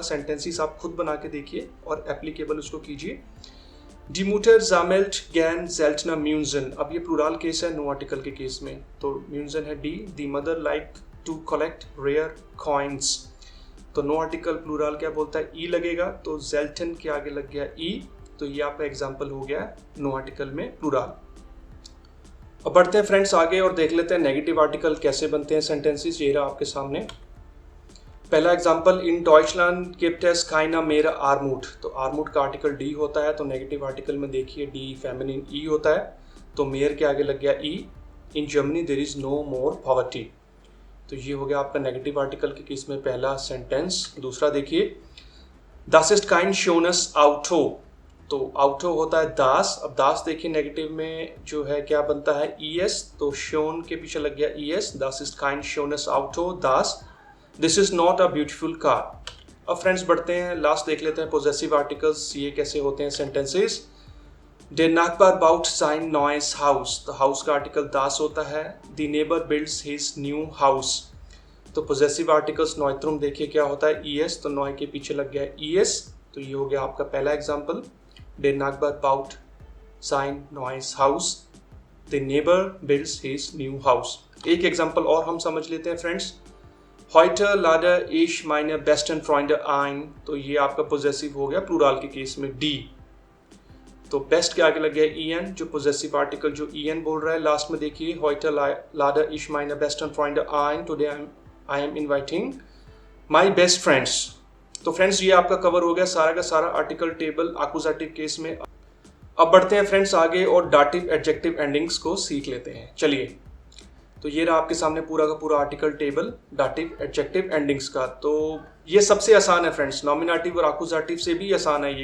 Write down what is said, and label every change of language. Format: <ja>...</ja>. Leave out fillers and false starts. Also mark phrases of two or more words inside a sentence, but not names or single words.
<hi>सेंटेंसेस आप खुद बना के देखिए और एप्लीकेबल उसको कीजिए।</hi> <de>Die Mutter sammelt gern seltene Münzen।</de> <hi>अब ये</hi> <en>plural case</en> <hi>है</hi> <en>no article</en> <hi>के केस में, तो म्यूनजन है डी।</hi> <en>The mother like to collect rare coins।</en> <hi>तो</hi> <en>no article plural</en> <hi>क्या बोलता है, ई लगेगा, तो जेल्टन के आगे लग गया ई, तो ये आपका एग्जाम्पल हो गया</hi> <en>no article</en> <hi>में प्लूरल। अब बढ़ते हैं फ्रेंड्स आगे और देख लेते हैं</hi> <en>negative article</en> <hi>कैसे बनते हैं सेंटेंसेस। ये रहा आपके सामने पहला एग्जाम्पल,</hi> <de>in Deutschland gibt es keine mehr Armut।</de> <hi>तो आर्मूड का आर्टिकल डी होता है, तो</hi> <en>negative article</en> <hi>में देखिए डी फेमिनिन ई होता है, तो मेयर के आगे लग गया ई।</hi> <en>in Germany there is no more poverty.</en> <hi>तो ये हो गया आपका</hi> <en>negative article</en> <hi>के केस में पहला सेंटेंस। दूसरा देखिए,</hi> <de>das ist kein schönes Auto।</de> <hi>तो auto होता है दास। अब दास देखिए नेगेटिव में जो है क्या बनता है es, तो शोन के पीछे लग गया es।</hi> <de>das ist kein schönes Auto, das।</de> <en>this is not a beautiful car।</en> <hi>अब फ्रेंड्स बढ़ते हैं, लास्ट देख लेते हैं</hi> <en>possessive articles</en> <hi>ये कैसे होते हैं सेंटेंसेस।</hi> <de>Der Nachbar baut sein neues Haus।</de> <hi>तो हाउस का आर्टिकल das होता है।</hi> <en>The neighbor builds his new house।</en> <hi>तो</hi> <en>possessive articles</en> <hi>नॉइट्रुम देखिए क्या होता है es, तो नॉय के पीछे लग गया es, तो ये हो गया आपका पहला एग्जांपल।</hi> <de>Der Nachbar baut sein neues Haus,</de> <en>the neighbor builds his new house।</en> <hi>एक एग्जांपल और हम समझ लेते हैं फ्रेंड्स,</hi> <de>Heute lade ich meine besten Freunde ein।</de> <hi>तो ये आपका पॉजेसिव हो गया प्लूरल के केस में डी, तो बेस्ट के आगे लग गया en, जो</hi> <en>possessive article</en> <hi>जो en बोल रहा है लास्ट में देखिए,</hi> <de>Heute lade ich meine besten Freunde ein,</de> <en>today I am inviting my best friends।</en> <hi>तो फ्रेंड्स ये आपका कवर हो गया सारा का सारा</hi> <en>article table accusative case</en> <hi>में। अब बढ़ते हैं फ्रेंड्स आगे और</hi> <en>dative adjective endings</en> <hi>को सीख लेते हैं। चलिए, तो ये रहा आपके सामने पूरा का पूरा</hi> <en>article table dative adjective endings</en> <hi>का। तो ये सबसे आसान है फ्रेंड्स, नॉमिनेटिव और एक्यूजेटिव से भी आसान है ये।</hi>